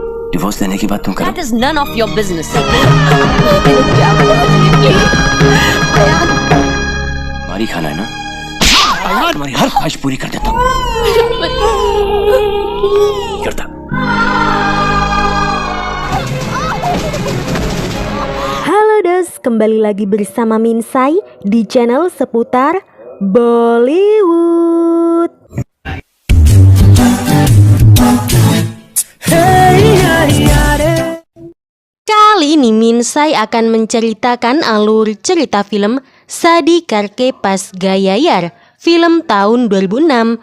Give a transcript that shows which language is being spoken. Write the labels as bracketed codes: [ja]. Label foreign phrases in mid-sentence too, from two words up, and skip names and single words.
[hi] डिवोर्स देने की बात तुम करो। [en] That is none of your business. [hi] हमारी खाना है ना, तुम्हारी हर ख्वाहिश पूरी कर देता हूँ। करता। [id] Halo Dos, kembali lagi bersama Minsai di channel seputar Bollywood. Kali ini Minsai akan menceritakan alur cerita film Shaadi Karke Pas Gaya Yaar, film tahun 2006.